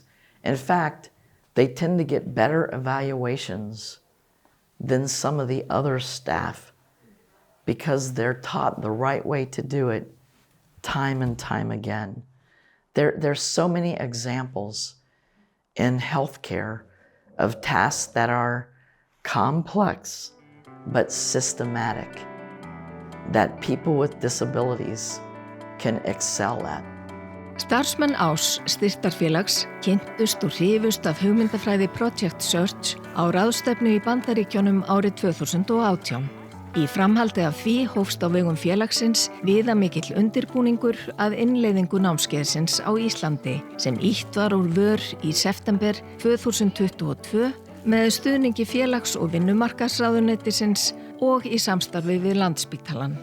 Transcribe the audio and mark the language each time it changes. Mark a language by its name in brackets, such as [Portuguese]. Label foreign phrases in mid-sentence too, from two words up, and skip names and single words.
[English] In fact, they tend to get better evaluations than some of the other staff because they're taught the right way to do it time and time again. There's so many examples in healthcare of tasks that are complex but systematic that people with disabilities can excel at. [Icelandic] Starfsmenn ás styrktarfélags kynntust og hrifust af hugmyndafræði Project Search á ráðstefnu í Bandaríkjunum árið 2018. Í framhaldi af því hófst á vegum félagsins viðamikill undirbúningur að innleiðingu námskeiðsins á Íslandi sem ýtt var úr vör í september 2022 með stuðningi félags- og vinnumarkaðsráðuneytisins og í samstarfi við Landspítalann.